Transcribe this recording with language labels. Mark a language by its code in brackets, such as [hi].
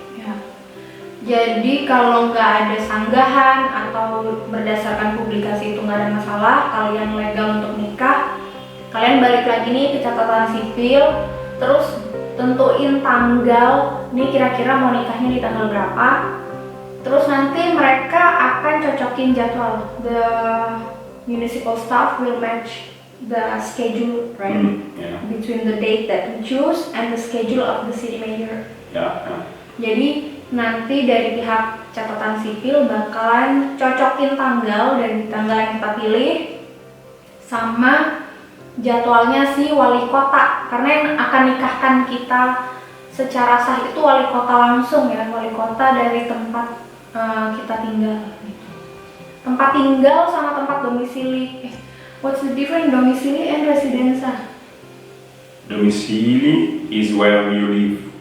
[id] Ya. Jadi kalau nggak ada sanggahan atau berdasarkan publikasi itu nggak ada masalah, kalian legal untuk nikah, kalian balik lagi nih ke catatan sipil, terus tentuin tanggal, nih kira-kira mau nikahnya di tanggal berapa. Terus nanti mereka akan cocokin jadwal. [en] The municipal staff will match the schedule, right? Yeah, Between the date that we choose and the schedule of the city mayor. yeah. [id] Jadi nanti dari pihak catatan sipil bakalan cocokin tanggal dari tanggal yang kita pilih sama jadwalnya si wali kota. Karena yang akan nikahkan kita secara sah itu wali kota langsung ya, wali kota dari tempat kita tinggal. Tempat tinggal sama tempat domisili. [en] What's the difference domisili and residenza? Domicili is where you live.